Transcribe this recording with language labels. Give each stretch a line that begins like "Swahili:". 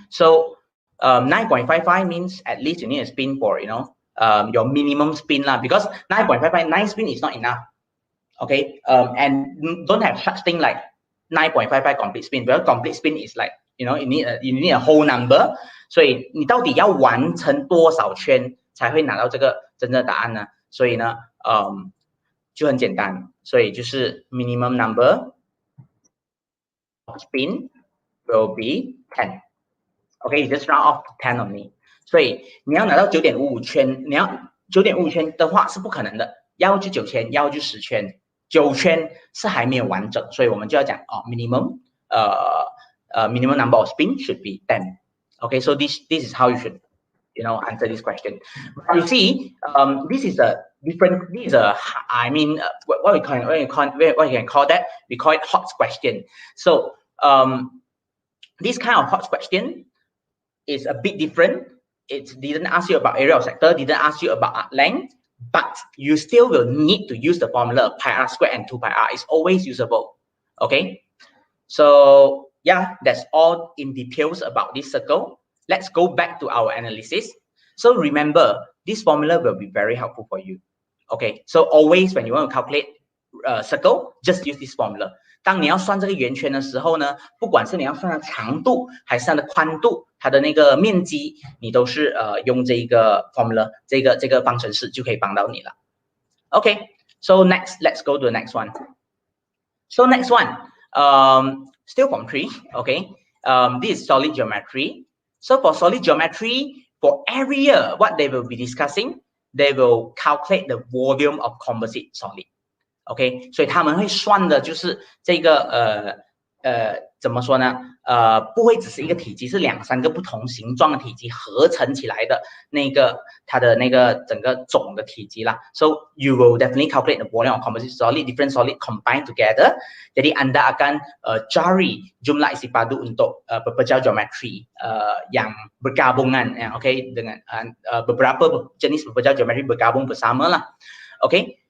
English: So 9.55 means at least you need to spin for, your minimum spin lah, because 9.55, 9 spin is not enough. Okay, and don't have such thing like 9.55 complete spin, because complete spin is like, you need a whole number.
Chinese: 所以你到底要完成多少圈才会拿到这个真正的答案呢？所以呢，就很简单，所以就是
English: minimum number of spin will be 10. Okay, you just round off to 10 only.
Chinese: 所以你要拿到 9.55 圈，你要 9.55 圈的话是不可能的，要就9圈，要就10圈，9圈是还没有完整，所以我们就要讲
English: minimum minimum number of spin should be 10. Okay, so this is how you should answer this question. But you see, this is a different. This is a, I mean, what you can call that? We call it hot question. So this kind of hot question is a bit different. It didn't ask you about area of sector, didn't ask you about length, but you still will need to use the formula pi r squared and 2 pi r. It's always usable. Okay, so yeah, that's all in details about this circle. Let's go back to our analysis. So remember, this formula will be very helpful for you. Okay, so always when you want to calculate circle, just use this formula.
Chinese: 当你要算这个圆圈的时候呢，不管是你要算它的长度还是它的宽度，它的那个面积，你都是用这个 formula 这个方程式就可以帮到你了。
English: Okay, so next, let's go to the next one. So next one, still from 3. Okay, this is solid geometry. So for solid geometry, for every year, what they will be discussing they will calculate the volume of composite solid.
Chinese: OK， 所以他们会算的就是这个怎么说呢？不会只是一个体积，是2、3个不同形状的体积合成起来的那个它的那个整个总的体积啦。
English: So you will definitely calculate the volume of composite solid, different solid combined together.
Malay: Jadi anda akan cari jumlah isi padu untuk pepejal geometri yang bergabungan, okay, dengan beberapa jenis pepejal geometri bergabung bersama lah. Okay.